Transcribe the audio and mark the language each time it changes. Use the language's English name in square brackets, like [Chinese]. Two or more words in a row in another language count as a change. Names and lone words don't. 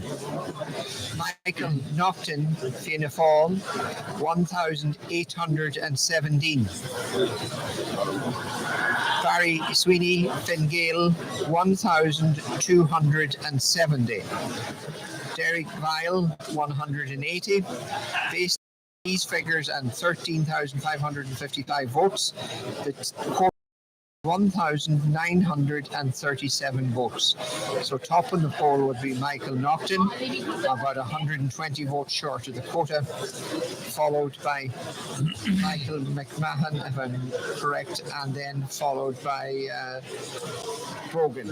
[English] Michael Naughton, Fianna Fáil, 1,817. Barry Sweeney, Fine Gael, 1,270. Derek Vile, 180. Based on these figures and 13,555 votes, the court 1,937 votes. So top on the poll would be Michael Naughton, about 120 votes short of the quota, followed by Michael McMahon, if I'm correct, and then followed by Brogan.